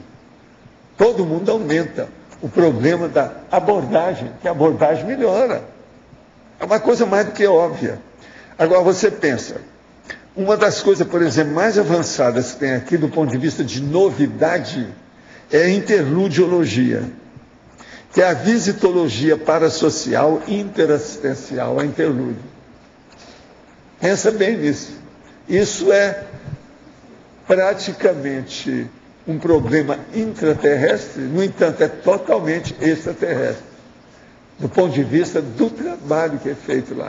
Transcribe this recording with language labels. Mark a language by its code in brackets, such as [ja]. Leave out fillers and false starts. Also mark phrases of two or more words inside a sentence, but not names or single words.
[pt] Todo mundo aumenta o problema da abordagem, que a abordagem melhora. É uma coisa mais do que óbvia. Agora você pensa, uma das coisas, por exemplo, mais avançadas que tem aqui do ponto de vista de novidade é a interludiologia, que é a visitologia parasocial interassistencial, a interlúdio. Pensa bem nisso. Isso é praticamente um problema intraterrestre, no entanto, é totalmente extraterrestre, do ponto de vista do trabalho que é feito lá.